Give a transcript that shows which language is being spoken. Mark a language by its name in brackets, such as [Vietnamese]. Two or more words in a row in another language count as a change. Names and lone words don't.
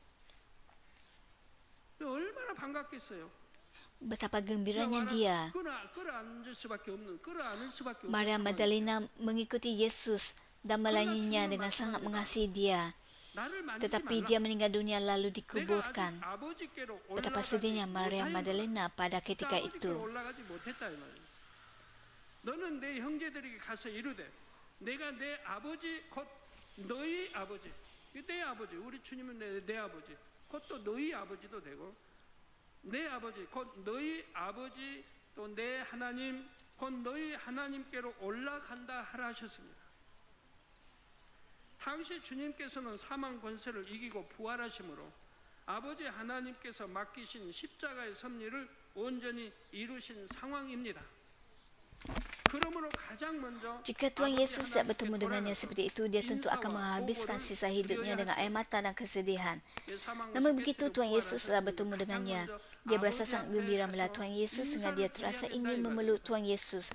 [Malay] Betapa gembiranya dia. Maria Magdalena mengikuti Yesus dan melayaninya dengan sangat mengasihi dia. Tetapi dia meninggal dunia lalu dikuburkan. Betapa sedihnya Maria Magdalena pada ketika itu. [Korean] 너는 내 형제들에게 가서 이르되 내가 내 아버지 곧 너희 아버지, 내 아버지, 우리 주님은 내 아버지, 곧 또 너희 아버지도 되고 내 아버지 곧 너희 아버지 또 내 하나님 곧 너희 하나님께로 올라간다 하라 하셨습니다. 당시 주님께서는 사망 권세를 이기고 부활하심으로 아버지 하나님께서 맡기신 십자가의 섭리를 온전히 이루신 상황입니다. [Malay] Jika Tuhan Yesus tidak bertemu dengannya seperti itu, dia tentu akan menghabiskan sisa hidupnya dengan air mata dan kesedihan. Namun begitu Tuhan Yesus telah bertemu dengannya, dia berasa sangat gembira melihat Tuhan Yesus sehingga dia terasa ingin memeluk Tuhan Yesus.